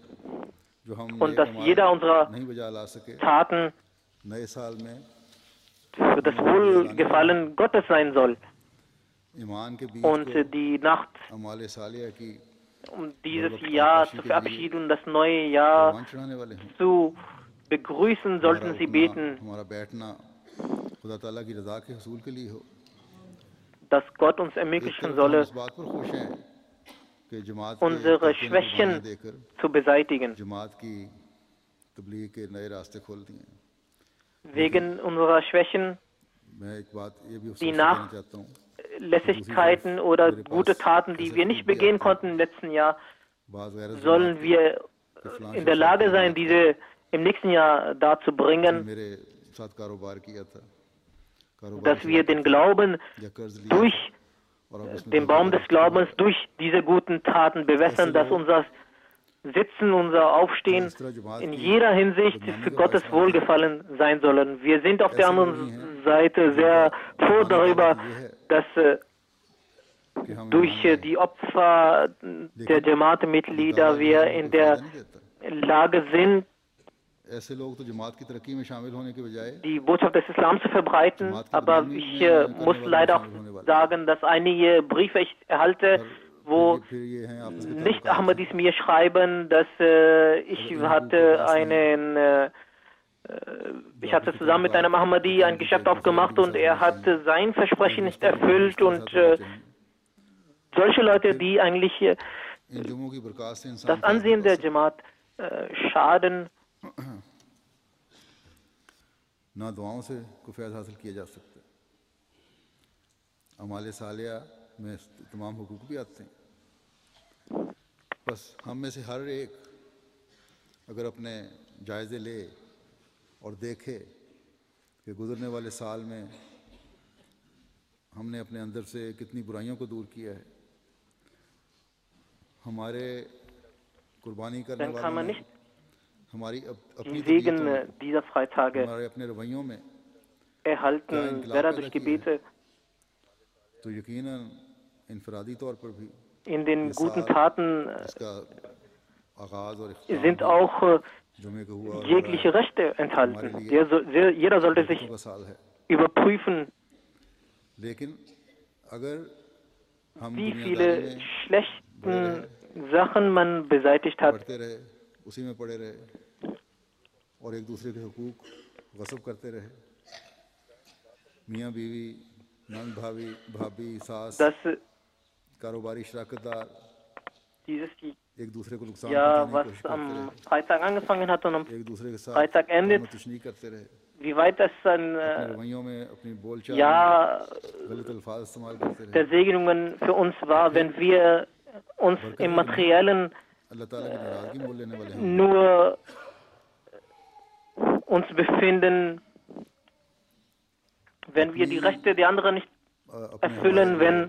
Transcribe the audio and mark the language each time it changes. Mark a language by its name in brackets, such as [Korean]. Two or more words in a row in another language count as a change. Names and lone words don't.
[German] Und dass jeder unserer Taten für das Wohlgefallen Gottes sein soll. Und die Nacht um dieses Jahr zu verabschieden und das neue Jahr [Urdu] قربان چڑھانے والے ہوں. [German] zu begrüßen, sollten Sie beten, [Urdu] ہمارا بیٹھنا خدا تعالیٰ کی رضا کے حصول کے لیے ہو. [German] dass Gott uns [Urdu] एक [German] ermöglichen [Urdu] طرف تو ہم [German] solle, [Urdu] اس بات پر خوش ہیں کہ جماعت کے [German] unsere [Urdu] طبقے نے قربانیاں [German] Schwächen [Urdu] देकर [German] zu beseitigen. [Urdu] جماعت کی تبلیغ کے نئے راستے کھول دیے ہیں. [German] Wegen unserer Schwächen, [Urdu] میں ایک بات یہ بھی [German] die [Urdu] افسوس سے کہنا چاہتا ہوں, [German] Nachlässigkeiten oder gute Taten, die wir nicht begehen konnten im letzten Jahr, [Urdu] بعض غیر [German] sollen wir in der Lage sein, diese im nächsten Jahr dazu bringen, [Urdu] میرے ساتھ کاروبار کیا تھا, [German] dass wir den Glauben [Urdu] یا قرض لیا [German] durch [Urdu] اور اب اس میں [German] den Baum des Glaubens, durch diese guten Taten bewässern, dass unser Sitzen, unser Aufstehen in jeder Hinsicht für Gottes Wohlgefallen sein sollen. Wir sind auf der anderen Seite sehr froh darüber, dass [Urdu] کہ ہم [German] durch die Opfer der Jamaat-Mitglieder wir in der Lage sind, [Urdu] ایسے لوگ تو جماعت کی ترقی میں شامل ہونے کے بجائے [German] die Botschaft des Islam zu verbreiten. Aber ich muss leider auch sagen, dass einige Briefe ich erhalte, wo [Urdu] پھر یہ ہیں آپس کے [German] nicht Ahmadis mir schreiben, dass ich hatte zusammen mit einem Ahmadi ein Geschäft aufgemacht und er hat sein Versprechen nicht erfüllt und solche Leute, die eigentlich [Urdu] ان جمعوں کی برکت سے انسان [German] das Ansehen der Jamaat schaden, [Urdu] نہ دعاؤں سے کوئی فیض حاصل کیا جا سکتا. اعمال صالحہ میں تمام حقوق بھی آتے ہیں. بس ہم میں سے ہر ایک اگر اپنے جائزے لے اور دیکھے کہ گزرنے والے سال میں ہم نے اپنے اندر سے کتنی برائیوں کو دور کیا ہے، ہمارے قربانی کرنے [German] dann kann man [Urdu] वालों [German] nicht [Urdu] ہماری اپنی [German] die Segen dieser Freitage [Urdu] ہمارے اپنے رویوں میں [German] erhalten, weder durch Gebete, [Urdu] تو یقیناً انفرادی طور پر بھی [German] in den guten Taten [Urdu] اس کا آغاز اور [German] sind auch [Urdu] جمعے کو ہوا [German] jegliche Rechte enthalten. Jeder sollte sich [Urdu] کا سال ہے, [German] überprüfen, [Urdu] لیکن اگر ہم [German] wie [Urdu] दुनियादारी [German] viele [Urdu] में [German] schlechten Sachen man beseitigt hat. [Urdu] پڑھتے رہے، اسی میں پڑے رہے اور ایک دوسرے کے حقوق غصب کرتے رہے، میاں بیوی، نند بھابھی ساس, [German] Dass [Urdu] کاروباری شراکت دار [German] dieses [Urdu] ایک دوسرے کو نقصان [German] Jahr, [Urdu] पहुंचाने [German] was [Urdu] کی کوشش کرتے [German] am Freitag angefangen hat und am [Urdu] رہے، ایک دوسرے کے ساتھ [German] Freitag endet, [Urdu] تشنیع کرتے رہے, [German] wie weit das ein [Urdu] اپنے رویوں میں اپنی بول چال میں [German] Jahr [Urdu] غلط الفاظ استعمال کرتے رہے. [German] der Segnungen für uns war, wenn wir uns im Materiellen [Urdu] اللہ تعالیٰ کی ناراضگی مول لینے والے ہیں, [German] nur uns befinden, wenn wir die Rechte der anderen nicht [Urdu] अपने [German] erfüllen, [Urdu] हवाले [German] wenn